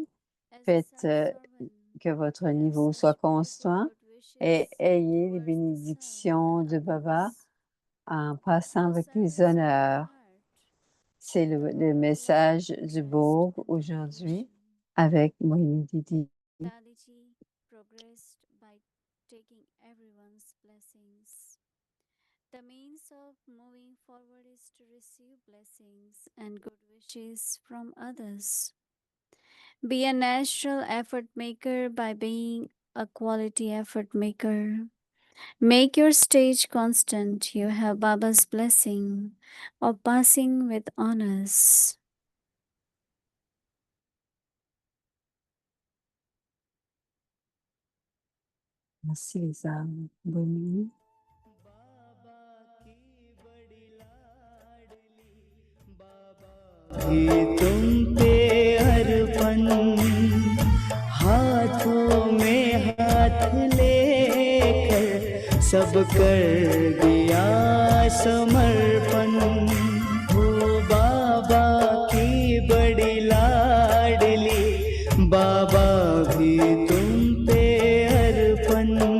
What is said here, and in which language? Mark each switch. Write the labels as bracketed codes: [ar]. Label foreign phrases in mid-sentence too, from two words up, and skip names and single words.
[fr] Faites que votre niveau soit constant et ayez les bénédictions de Baba en passant avec les honneurs. C'est le message du Bourg aujourd'hui avec Mohini Didi. [en] Dadiji progressed by taking everyone's blessings. The means of moving forward is to receive blessings and good wishes from others. Be a natural effort maker by being a quality effort maker. Make your stage constant. You have Baba's blessing of passing with honors. [fr] Merci les âmes. Bonne nuit. [hi] तुम पे अर्पण हाथों में हाथ लेकर सब कर दिया समर्पण हो बाबा की बड़ी लाडली बाबा भी तुम पे अर्पण